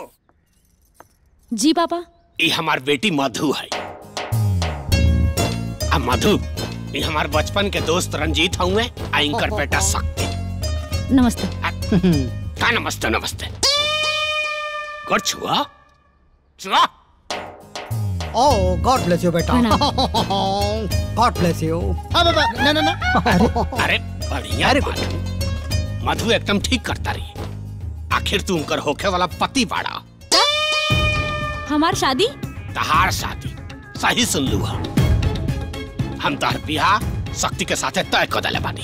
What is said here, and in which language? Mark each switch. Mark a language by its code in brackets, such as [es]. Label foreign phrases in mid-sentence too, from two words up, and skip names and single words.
[bho] जी पापा। ये हमार बेटी मधु है। अब मधु ये हमार बचपन के दोस्त रंजीत हुए, इनकर बेटा शक्ति। नमस्ते। का नमस्ते नमस्ते। कर छुआ छुआ। [en] Oh, God bless you, बेटा। God bless you। [bho] ना। अरे बढ़िया। अरे मधु एकदम ठीक करता रही। आखिर तू उनकर होखे वाला पति बाड़ा। हमार शादी? तहार शादी सही सुन लू। हम तोहर बियाह शक्ति के साथ तय कर देले बानी।